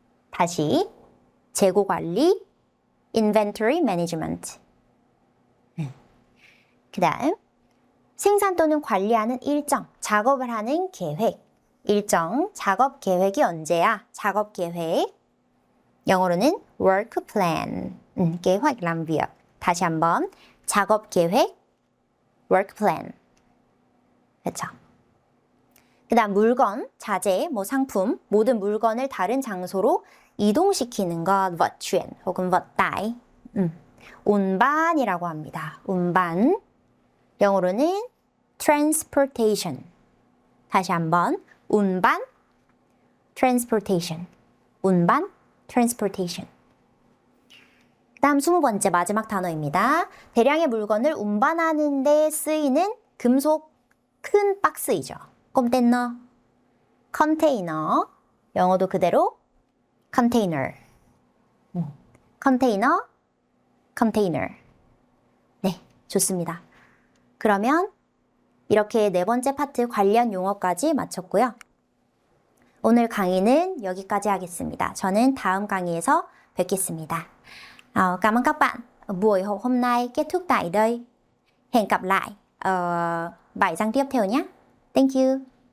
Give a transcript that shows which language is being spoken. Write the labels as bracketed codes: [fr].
[ko] 다시 재고 관리, inventory management. 그 다음 생산 또는 관리하는 일정, 작업을 하는 계획. 일정, 작업 계획이 언제야? 작업 계획. [en] 영어로는 work plan. [ko] 계획 [vi] làm việc. [ko] 다시 한번 작업 계획, [en] work plan. [ko] 그렇죠? 그 다음 물건, 자재, 뭐 상품, 모든 물건을 다른 장소로 이동시키는 것, [vi] vận chuyển [ko] 혹은 [vi] vận tải. [ko] 운반이라고 합니다. 운반. 영어로는 transportation. 다시 한번 운반, transportation. 운반, transportation. 다음 20번째 마지막 단어입니다. 대량의 물건을 운반하는 데 쓰이는 금속 큰 박스이죠. 컨테이너, 컨테이너. 영어도 그대로 container. 컨테이너, 컨테이너. 네, 좋습니다. 그러면 이렇게 네 번째 파트 관련 용어까지 마쳤고요. 오늘 강의는 여기까지 하겠습니다. 저는 다음 강의에서 뵙겠습니다. [vi] Cảm ơn các bạn. Buổi học hôm nay kết thúc tại đây. Hẹn gặp lại bài giảng tiếp theo nhé. [en] Thank you.